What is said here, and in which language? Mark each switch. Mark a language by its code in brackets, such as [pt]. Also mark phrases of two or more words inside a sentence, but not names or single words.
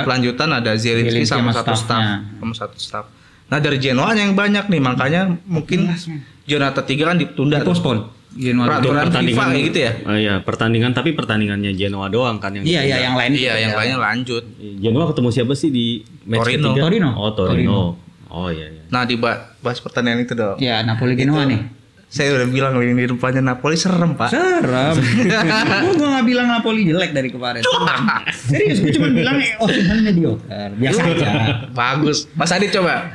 [id] swab lanjutan ada Zielinski Zielinski sama sama satu staff. Nah dari Genoa yang banyak nih makanya mungkin Giornata 3 kan ditunda tuh. Postpone. Genoa. Peraturan FIFA kayak gitu ya. Oh iya, pertandingan tapi pertandingannya Genoa doang kan yang Iya iya ditunda. yang lain. Iya yang lainnya lanjut. Genoa ketemu siapa sih di match Torino. ketiga? Torino. Oh, Torino. Oh iya iya. Nah bahas pertandingan itu dong. Ya Napoli Genoa nih. Saya udah bilang lini depannya Napoli serem pak. Serem. Gue gak bilang Napoli jelek dari kemarin. Serius, gue cuma bilang Osimhen mediocre. Biasa aja. Bagus. Mas Adi coba.